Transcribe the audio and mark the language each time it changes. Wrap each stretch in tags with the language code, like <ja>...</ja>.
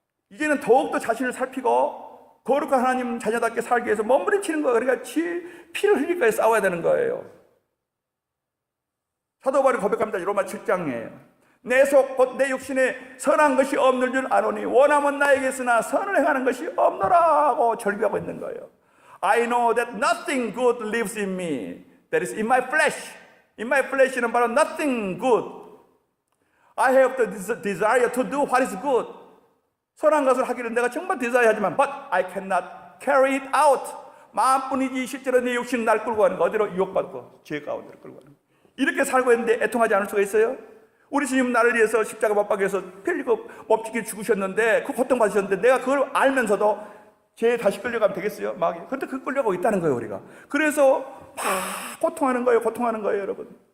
<ko>이제는 더욱더 자신을 살피고 거룩한 하나님 자녀답게 살기 위해서 몸부림치는 거예요. 그러니까 피를 흘리기까지 싸워야 되는 거예요. 사도 바울이 고백합니다. 로마 7장이에요. 내 속 곧 내 육신에 선한 것이 없는 줄 아노니 원함은 나에게 있으나 선을 행하는 것이 없노라고 절규하고 있는 거예요.</ko> <en>I know that nothing good lives in me. That is in my flesh. In my flesh는 바로 nothing good. I have the desire to do what is good.</en> <ko>선한 것을 하기를 내가 정말 desire 하지만</ko> <en>but I cannot carry it out.</en> <ko>마음뿐이지 실제로 내 육신은 날 끌고 가는 거. 어디로? 유혹받고 죄 가운데로 끌고 가는 거. 이렇게 살고 있는데 애통하지 않을 수가 있어요? 우리 주님 나를 위해서 십자가 못 박혀서 피 흘리고 몸짓기 죽으셨는데 그 고통받으셨는데 내가 그걸 알면서도 죄에 다시 끌려가면 되겠어요? 마귀. 그런데 그 끌려가고 있다는 거예요, 우리가. 그래서 막 고통하는 거예요, 여러분.</ko>